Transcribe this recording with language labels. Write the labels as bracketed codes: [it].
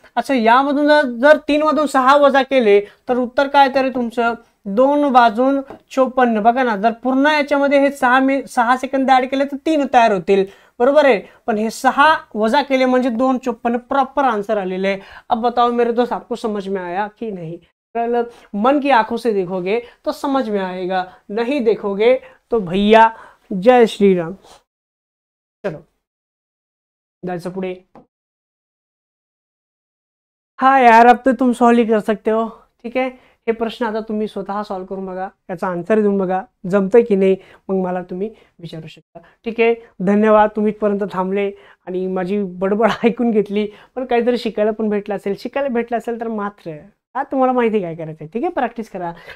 [mr] अच्छा, यामधून जर 3 मधून 6 वजा केले तर उत्तर काय? तरी तुमचं 2 वाजून 54. बघा ना, जर पूर्ण याच्यामध्ये हे 6 सेकंद ऍड केले तर 3 तयार होतील. बरोबर आहे, पण हे 6 वजा केले म्हणजे 2:54 प्रॉपर आंसर आलेले आहे. [hi] अब बताओ मेरे दोस्त, आपको समझ में आया कि नहीं? मन की आंखों से देखोगे तो समझ में आएगा, नहीं देखोगे तो भैया जय श्री राम. [mr] चलो जायचं पुढे. [hi] हाँ यार, अब तो तुम सॉल्व ही कर सकते हो. [mr] ठीक आहे, हे प्रश्न आता तुम्ही स्वतः सॉल्व करून बघा, याचा आन्सर देऊन बघा, जमतंय की नाही मग मला तुम्ही विचारू शकता. ठीक आहे, धन्यवाद. तुम्ही इथपर्यंत थांबले आणि माझी बडबड ऐकून घेतली. पण काहीतरी शिकायला पण भेटलं असेल तर मात्र तुम्हाला माहिती काय करायचं आहे. ठीक आहे, प्रॅक्टिस करा.